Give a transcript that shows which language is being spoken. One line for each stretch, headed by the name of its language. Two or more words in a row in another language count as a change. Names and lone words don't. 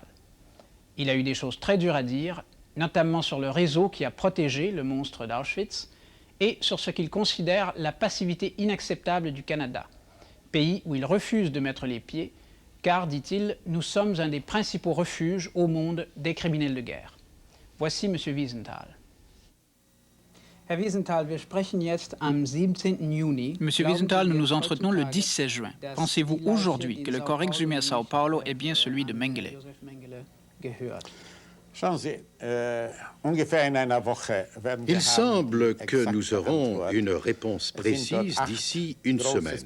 French: Il a eu des choses très dures à dire, notamment sur le réseau qui a protégé le monstre d'Auschwitz et sur ce qu'il considère la passivité inacceptable du Canada, pays où il refuse de mettre les pieds, car, dit-il, nous sommes un des principaux refuges au monde des criminels de guerre. Voici M. Wiesenthal.
German: Herr Wiesenthal, wir sprechen jetzt am 17. Juni.
French: Monsieur Wiesenthal, nous nous entretenons le 17 juin. Pensez-vous aujourd'hui que le corps exhumé à Sao Paulo est bien celui de Mengele? Il semble que nous aurons une réponse précise d'ici une semaine.